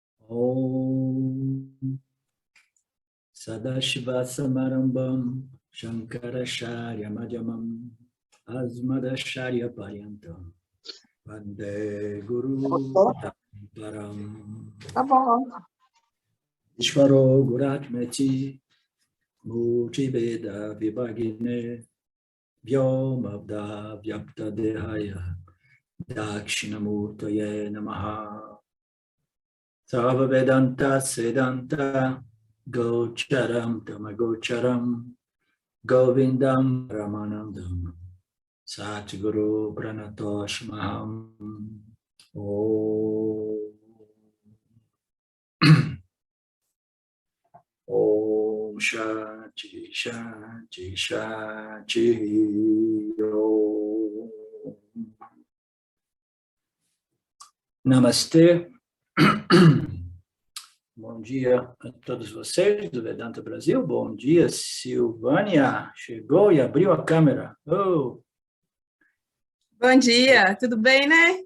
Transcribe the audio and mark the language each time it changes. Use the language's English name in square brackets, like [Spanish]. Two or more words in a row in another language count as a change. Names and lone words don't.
[Sanskrit] Om Sadashiva Samarambam Shankaracharya Madhyamam Asmadacharya Paryantam Vande Guru Param. [Portuguese] Tá bom. [Sanskrit] Ishvaro Guratmeti Murtibeda Vibhagine Vyomabda Vyapta Dehaya Dakshinamurtaye Namaha Sarva Vedanta Sedanta Gocharam Tamagocharam Govindam Ramanandam Satguru Pranatoshmaham. Om Shanti Shanti Shanti Om. [Portuguese] Namastê. Bom dia a todos vocês do Vedanta Brasil. Bom dia, Silvânia. Chegou e abriu a câmera. Oh. Bom dia, tudo bem, né?